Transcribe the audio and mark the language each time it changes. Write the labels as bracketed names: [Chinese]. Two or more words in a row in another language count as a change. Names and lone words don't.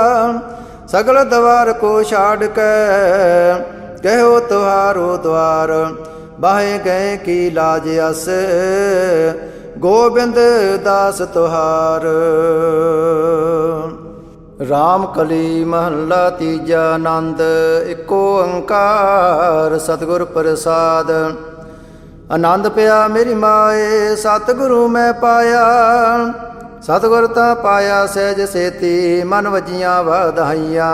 [Braj] सगल द्वार को छाड़ के, कहो तुहारो द्वार। बाहे गए की लाज अस, गोबिंद दास तुहार। [Punjabi] ਰਾਮ ਕਲੀ ਮਹਲਾ ਤੀਜਾ ਆਨੰਦ, ਇਕੋ ਓਂਕਾਰ ਸਤਗੁਰ ਪ੍ਰਸਾਦ। ਆਨੰਦ ਪਿਆ ਮੇਰੀ ਮਾਏ, ਸਤਗੁਰੂ ਮੈਂ ਪਾਇਆ। ਸਤਗੁਰ ਤਾ ਪਾਇਆ ਸਹਜ ਸੇਤੀ, ਮਨ ਵਜੀਆਂ ਵਾਧਾਈਆਂ।